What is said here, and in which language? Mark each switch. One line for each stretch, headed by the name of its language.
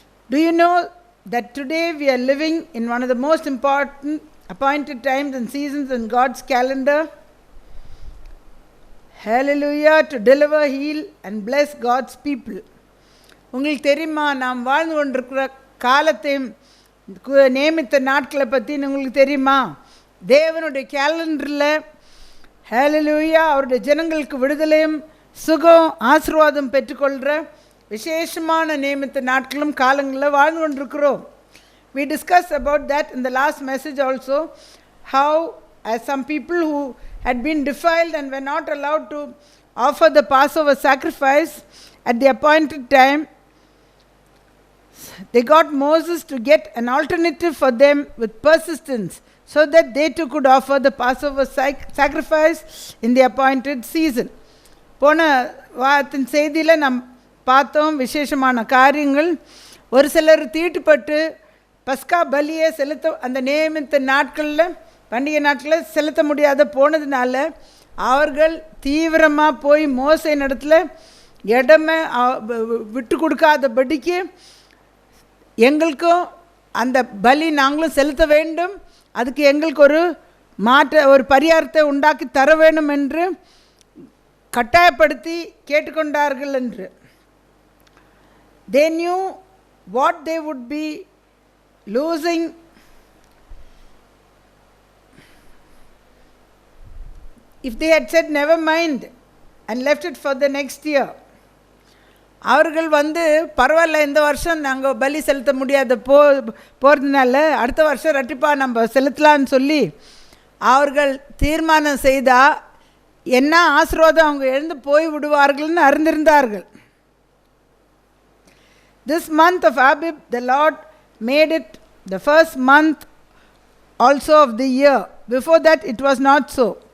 English: Do you know that today we are living in one of the most important appointed times and seasons in God's calendar? Hallelujah. To deliver, heal and bless God's people.
Tamil: உங்களுக்கு தெரியுமா, நாம் வாழ்ந்து கொண்டிருக்கிற காலத்தையும் நியமித்த நாட்களை பற்றி உங்களுக்கு தெரியுமா? தேவனுடைய கேலண்டரில் ஹல்லேலூயா அவருடைய ஜனங்களுக்கு விடுதலையும் சுகம் ஆசீர்வாதம் பெற்றுக்கொள்கிற விசேஷமான நியமித்த நாட்களும் காலங்களில் வாழ்ந்து கொண்டிருக்கிறோம்.
English: We discussed about that in the last message also, how as some people who had been defiled and were not allowed to offer the Passover sacrifice at the appointed time, they got Moses to get an alternative for them with persistence, so that they too could offer the Passover sacrifice in the appointed season.
Tamil: போன வாரத்தின் செய்தியில் நாம் பார்த்தோம் விசேஷமான காரியங்கள். ஒரு சிலர் தீட்டுப்பட்டு பஸ்கா பலியை செலுத்த அந்த நியமித்த நாட்களில் பண்டிகை நாட்களில் செலுத்த முடியாத போனதுனால அவர்கள் தீவிரமாக போய் மோசே இடத்துல இடமே விட்டு கொடுக்காதபடிக்கு எங்களுக்கும் அந்த பலி நாங்களும் செலுத்த வேண்டும், அதுக்கு எங்களுக்கு ஒரு பரிகாரத்தை உண்டாக்கி தர வேண்டும் என்று கட்டாயப்படுத்தி கேட்டுக்கொண்டார்கள் என்று.
English: They knew what they would be losing if they had said never mind and left it for the next year.
Tamil: அவர்கள் பரவாயில்ல, இந்த வருஷம் நாங்கள் பலி செலுத்த முடியாத போகிறதுனால அடுத்த வருஷம் ரெட்டிப்பாக நம்ம செலுத்தலான்னு சொல்லி அவர்கள் தீர்மானம் செய்தால் என்ன ஆசீர்வாதம் அவங்க எழுந்து போய் விடுவார்கள்னு அறிந்திருந்தார்கள்.
English: This month of Abib, the Lord made it the first month also of the year. Before that it was not so.